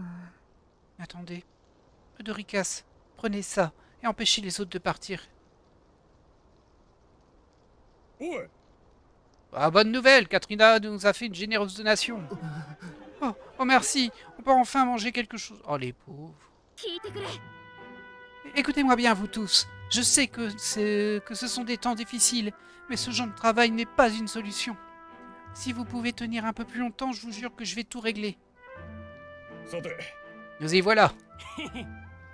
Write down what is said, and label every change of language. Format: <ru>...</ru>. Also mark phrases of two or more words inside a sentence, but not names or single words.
<fr>Attendez. Eudoricas, prenez ça et empêchez les autres de partir.</fr> <ja>おい。</ja> <fr>Ah, bonne nouvelle, Katrina nous a fait une généreuse donation. Oh, oh merci, on peut enfin manger quelque chose. Oh les pauvres.</fr> <ja>聞いてくれ。</ja> <fr>Écoutez-moi bien, vous tous. Je sais que ce sont des temps difficiles, mais ce genre de travail n'est pas une solution. Si vous pouvez tenir un peu plus longtemps, je vous jure que je vais tout régler.</fr> <ja>さて。</ja> <fr>Nous y voilà.</fr>